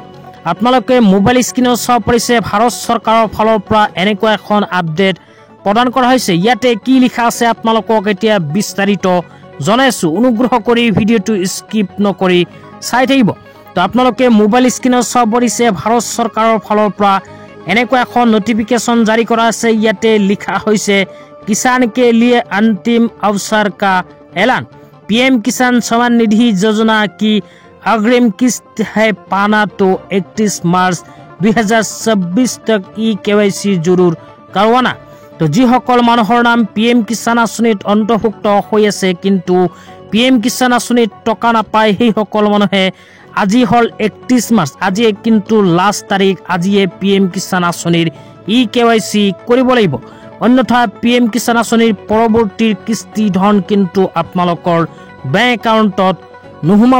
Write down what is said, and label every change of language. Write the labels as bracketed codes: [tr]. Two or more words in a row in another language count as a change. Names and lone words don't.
[as] আপোনালোকে [en] mobile screen [as] চাব পাৰিছে ভাৰত চৰকাৰৰ ফালৰ পৰা এনেকুৱা এখন আপডেট প্ৰদান কৰা হৈছে। ইয়াতে কি লিখা আছে আপোনালোকক এতিয়া বিস্তাৰিত জনাইছো, অনুগ্ৰহ কৰি ভিডিঅ'টো স্কিপ নকৰি চাই থাকিব। তো আপোনালোকে [en] mobile screen [as] চাব পাৰিছে ভাৰত চৰকাৰৰ ফালৰ পৰা এনেকুৱা এখন নটিফিকেশ্যন জাৰি কৰা আছে। ইয়াতে লিখা হৈছে [hi] किसान के लिए अंतिम अवसर का ऐलान, PM किसान सम्मान निधि योजना की अग्रिम किस्त है पाना तो 31 मार्च 2026 तक KYC जरूर करवाना। [as] तो যিসকল মানুহৰ নাম PM কিষাণ আঁচনিত অন্তৰ্ভুক্ত হৈ আছে কিন্তু PM কিষাণ আঁচনিত টকা নাপায় সেই সকল মানুহে আজি হল 31 মাৰ্চ, আজি কিন্তু লাষ্ট তাৰিখ, আজিয়ে PM কিষাণ আঁচনিৰ KYC কৰিব লাগিব, অন্যথা PM কিষাণ আঁচনিৰ পৰৱৰ্তী কিস্তি ধন কিন্তু আপোনালোকৰ [en] bank account [as] নোসোমাব।